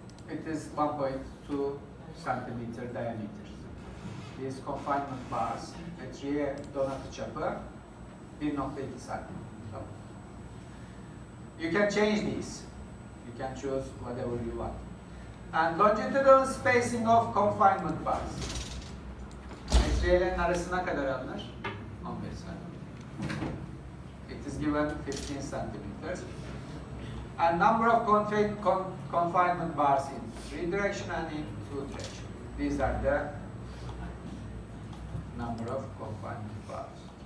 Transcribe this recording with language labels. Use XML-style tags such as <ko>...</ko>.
<en>It is 1.2 centimeter diameter. These confinement bars,</en> <tr>etriye donatı çapı 1.2 centimeter.</tr> <en>You can change these. You can choose whatever you want. And longitudinal spacing of confinement bars.</en> <tr>Etriyelerin arası ne kadar alınır? 15 cm.</tr> <en>It is given 15 centimeters. And number of confinement bars in 3 direction and in 2 direction. These are the number of confinement bars.</en>